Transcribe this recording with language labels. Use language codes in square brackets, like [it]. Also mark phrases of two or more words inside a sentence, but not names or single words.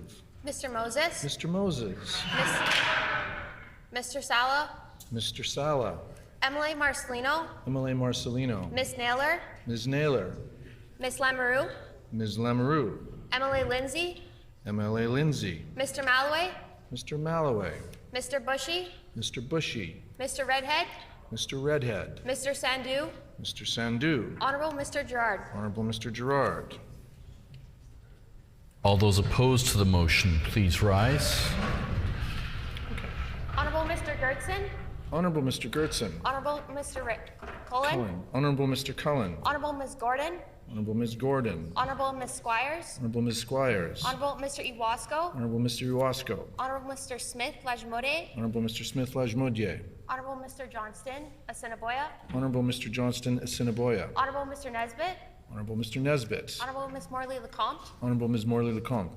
[en] Mr. Moses, Mr. Moses, Mr. Sala, Mr. Sala, Emily Marcelino, Emily Marcelino, Miss Naylor, Ms. Naylor, Miss Lamoureux, Ms. Lamoureux, Emily Lindsay, MLA Lindsay, Mr. Malloway, Mr. Malloway, Mr. Bushy, Mr. Bushy, Mr. Redhead, Mr. Redhead, Mr. Sandu, Mr. Sandu, Honorable Mr. Gerard. Honorable Mr. Gerard. All those opposed to the motion, please rise. Honorable Mr. Gertson, Honorable Mr. Gertson, Honorable Mr. Cullen, Honorable Mr. Cullen, Honorable Ms. Gordon, Honorable Ms. Gordon, Honorable Ms. Squires, Honorable Ms. Squires, Honorable Mr. Iwasco, Honorable Mr. Iwasco, Honorable Mr. Smith Lajmode, Honorable Mr. Smith Lajmodier, Honorable Mr. Johnston Assiniboia, Honorable Mr. Johnston Assiniboia, Honorable Mr. Nesbitt, Honorable Mr. Nesbitt, Honorable Ms. Morley Lecomte, Honorable Ms. Morley Lecomte,